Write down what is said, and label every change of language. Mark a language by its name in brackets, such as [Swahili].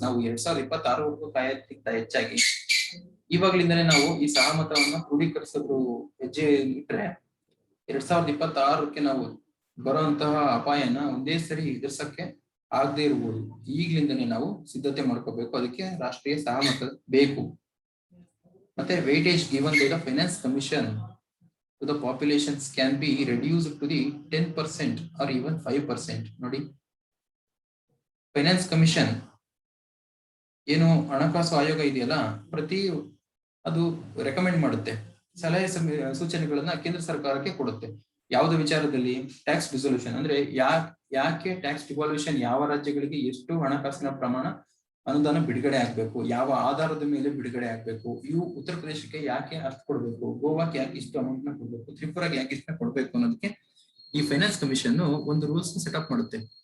[Kannada] ನಾವು 2026ವರೆಗೂ ಕಾಯಕ್ಕಿಂತ ಹೆಚ್ಚಾಗಿ ಇವಾಗ್ಲಿಂದನೇ ನಾವು ಈ ಸಹಮತವನ್ನ ಕ್ರೋಢೀಕರಿಸೋದ್ರ ಹೆಜ್ಜೆ ಇಟ್ರೆ 2026ಕ್ಕೆ ನಾವು ಬರುವಂತಹ ಅಪಾಯನ ಒಂದೇ ಸರಿ ಎದುರಿಸಕ್ಕೆ ಆಗದೆ ಇರ್ಬೋದು. ಈಗ್ಲಿಂದನೇ ನಾವು ಸಿದ್ಧತೆ ಮಾಡ್ಕೋಬೇಕು. ಅದಕ್ಕೆ ರಾಷ್ಟ್ರೀಯ ಸಹಮತ ಬೇಕು. [English] ಮತ್ತೆ weightage given by the finance commission to the populations can be reduced to the 10% or even 5%. [Kannada] ನೋಡಿ, ಫೈನಾನ್ಸ್ ಕಮಿಷನ್ ಏನು ಹಣಕಾಸು ಆಯೋಗ ಇದೆಯಲ್ಲ, ಅದು ರೆಕಮೆಂಡ್ ಮಾಡುತ್ತೆ, ಸಲಹೆ ಸೂಚನೆಗಳನ್ನ ಕೇಂದ್ರ ಸರ್ಕಾರಕ್ಕೆ ಕೊಡುತ್ತೆ. ಯಾವುದೇ ವಿಚಾರದಲ್ಲಿ ಟ್ಯಾಕ್ಸ್ ಡಿಸೊಲ್ಯೂಷನ್ ಅಂದ್ರೆ ಯಾಕೆ ಟ್ಯಾಕ್ಸ್ ಡಿವಾಲ್ಯೂಷನ್, ಯಾವ ರಾಜ್ಯಗಳಿಗೆ ಎಷ್ಟು ಹಣಕಾಸಿನ ಪ್ರಮಾಣ ಅನುದಾನ ಬಿಡುಗಡೆ ಆಗ್ಬೇಕು, ಯಾವ ಆಧಾರದ ಮೇಲೆ ಬಿಡುಗಡೆ ಆಗ್ಬೇಕು, ಇವು ಉತ್ತರ ಪ್ರದೇಶಕ್ಕೆ ಯಾಕೆ ಅಷ್ಟು ಕೊಡ್ಬೇಕು, ಗೋವಾಕ್ಕೆ ಯಾಕೆ ಇಷ್ಟು ಅಮೌಂಟ್ ನ ಕೊಡ್ಬೇಕು, ತ್ರಿಪುರಾಗೆ ಯಾಕೆ ಇಷ್ಟ ಕೊಡ್ಬೇಕು ಅನ್ನೋದಕ್ಕೆ ಈ ಫೈನಾನ್ಸ್ ಕಮಿಷನ್ ಒಂದು ರೂಲ್ಸ್ ಸೆಟಪ್ ಮಾಡುತ್ತೆ.